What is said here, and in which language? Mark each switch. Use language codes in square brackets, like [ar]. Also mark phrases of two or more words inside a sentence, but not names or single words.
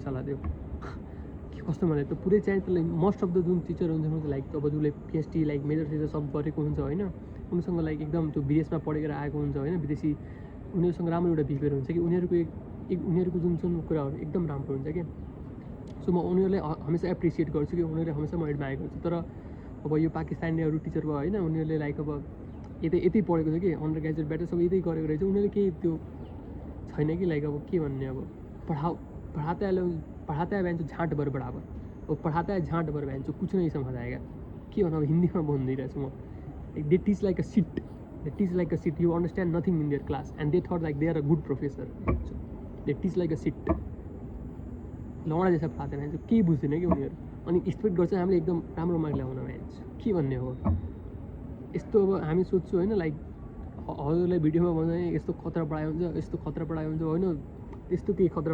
[ne] साला त्यो के कस्तो भने त पुरै चाइनिज [en] most of the [ne] जुन टिचर हुन्छ लाइक अब जसले पिएचडी लाइक मेजर टिचर सब गरेको हुन्छ होइन उनीसँग लाइक एकदम त्यो विदेशमा पढेर आएको हुन्छ होइन विदेशी उनीहरूसँग राम्रो एउटा बिहेभियर हुन्छ कि उनीहरूको जुन कुराहरू एकदम राम्रो हुन्छ क्या सो म उनीहरूलाई हमेसा एप्रिसिएट गर्छु कि उनीहरूले हमेसा म एडमायर गर्छु तर अब यो पाकिस्तानीहरू टिचर भयो होइन उनीहरूले लाइक अब यतै पढेको छ कि [en] under graduate [ne] ब्याटर सब यतै गरेको रहेछ उनीहरूले केही त्यो छैन कि लाइक अब के भन्ने अब [hi] पढ़ाता है बहन झाँट भर बराबर और पढ़ाता है झाँट भर बहन कुछ नहीं समझ आएगा [ne] के भन्नु अब हिन्दीमा बोलिदिइरहेछु म [en] they teach like a shit you understand nothing in their class and they thought like they are a good professor they teach like a shit लौडा [hi] जैसा पढाते [ne] भन्छ केही बुझ्दैन कि उनीहरू अनि एक्सपेक्ट गर्छ हामीले एकदम राम्रो मार्क ल्याउन भन्छ के भन्ने हो यस्तो अब हामी सोध्छु होइन लाइक हजुरलाई भिडियोमा भन्दा यस्तो खतरा पढाइ हुन्छ होइन त्यस्तो केही खतरा